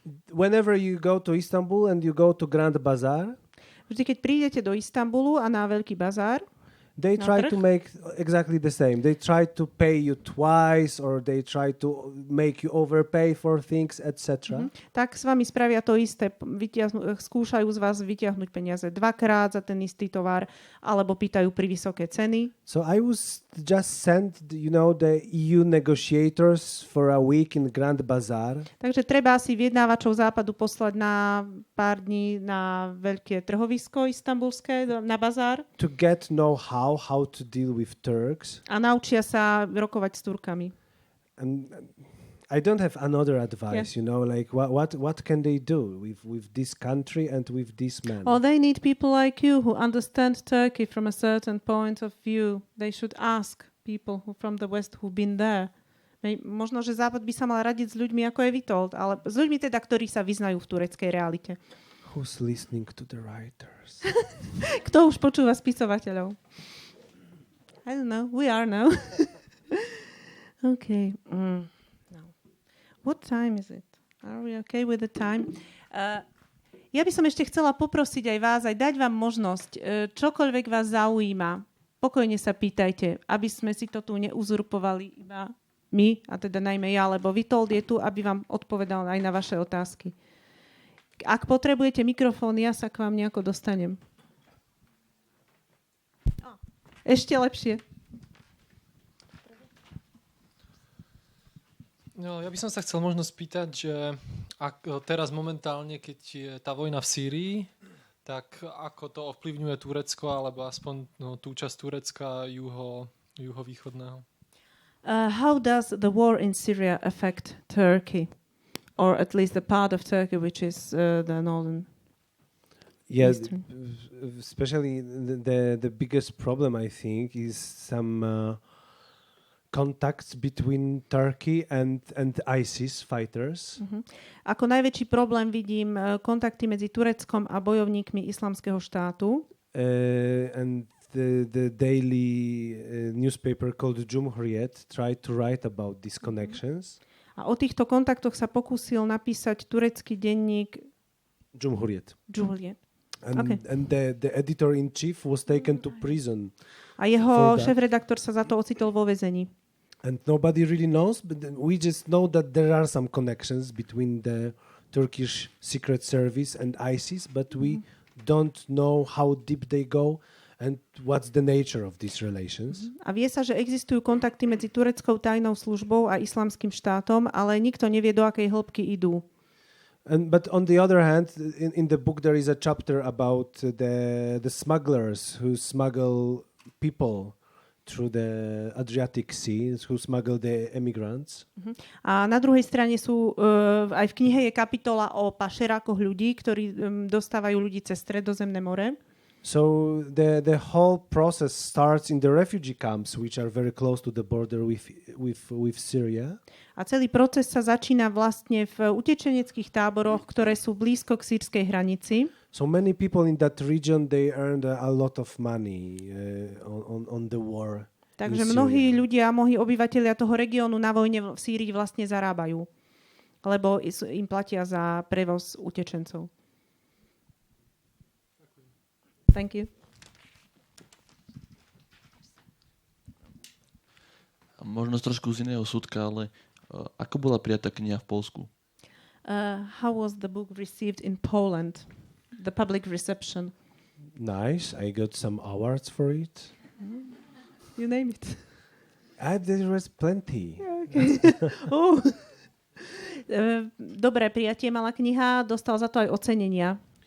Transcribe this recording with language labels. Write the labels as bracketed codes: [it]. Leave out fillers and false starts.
[en] Whenever you go to Istanbul and you go to Grand Bazaar, [sk] vždy, keď prídete do Istanbulu a na Veľký bazár, [en] they try to make exactly the same. They try to pay you twice, or they try to make you overpay for things, etc. [sk] Tak s vami spravia to isté. Skúšajú z vás vyťahnuť peniaze dvakrát za ten istý tovar, alebo pýtajú pri vysoké ceny. [en] So I was just sent, the EU negotiators for a week in Grand Bazaar. [sk] Takže treba si vyjednávačov Západu poslať na pár dní na veľké trhovisko istanbulské, na bazár. [en] To get know-how to deal with Turks. [sk] A naučia sa rokovať s Turkami. [en] And I don't have another advice, like what can they do with this country and with this man? Oh, they need people like you who understand Turkey from a certain point of view. They should ask people from the West who've been there. [sk] Možno, že Západ by sa mal radiť s ľuďmi ako je Witold, ale s ľuďmi teda, ktorí sa vyznajú v tureckej realite. [en] Who's listening to the writers? [sk] Kto už počúva spisovateľov? [en] I don't know. We are now. Okay. No. What time is it? Are we okay with the time? [sk] Ja by som ešte chcela poprosiť aj vás, aj dať vám možnosť, čokoľvek vás zaujíma, pokojne sa pýtajte, aby sme si to tu neuzurpovali iba my, a teda najmä ja, lebo Witold je tu, aby vám odpovedal aj na vaše otázky. Ak potrebujete mikrofón, ja sa k vám nejako dostanem. Ešte lepšie. No, ja by som sa chcel možno spýtať, že teraz momentálne, keď je tá vojna v Sýrii, tak ako to ovplyvňuje Turecko, alebo aspoň tú časť Turecka juhovýchodného? [en] How does the war in Syria affect Turkey? Or at least the part of Turkey which is the northern? Yes, especially the biggest problem, I think, is some contacts between Turkey and ISIS fighters. [sk] Ako najväčší problém vidím kontakty medzi Tureckom a bojovníkmi Islamského štátu. [en] And the daily newspaper called Dużom Formate tried to write about these connections. [sk] A o týchto kontaktoch sa pokúsil napísať turecký denník Dużom Formate. [en] And the editor-in-chief was taken to prison. [sk] A jeho šéfredaktor sa za to ocitol vo väzení. [en] And nobody really knows, but we just know that there are some connections between the Turkish Secret Service and ISIS, but we don't know how deep they go and what's the nature of these relations. [sk] A vie sa, že existujú kontakty medzi tureckou tajnou službou a islamským štátom, ale nikto nevie, do akej hĺbky idú. [en] But on the other hand, in the book there is a chapter about the smugglers who smuggle people through the Adriatic Sea, who smuggle the immigrants. [sk] A na druhej strane sú, aj v knihe je kapitola o pašerákoch ľudí, ktorí dostávajú ľudí cez Stredozemné more. [en] So the whole process starts in the refugee camps, which are very close to the border with Syria. [sk] A celý proces sa začína vlastne v utečeneckých táboroch, ktoré sú blízko k sýrskej hranici. [en] So many people in that region, they earned a lot of money on the war. [sk] Takže mnohí ľudia, mnohí obyvatelia toho regiónu na vojne v Sýrii vlastne zarábajú, lebo im platia za prevoz utečencov. [en] Thank you. [sk] Možno trošku z iného súdka, ale ako bola prijatá kniha v Poľsku? [en] How was the book received in Poland? The public reception. Nice. I got some awards for it. You name it. There was plenty. Okay. Oh. [sk] Dobré prijatie mala kniha, dostal za to aj ocenenia.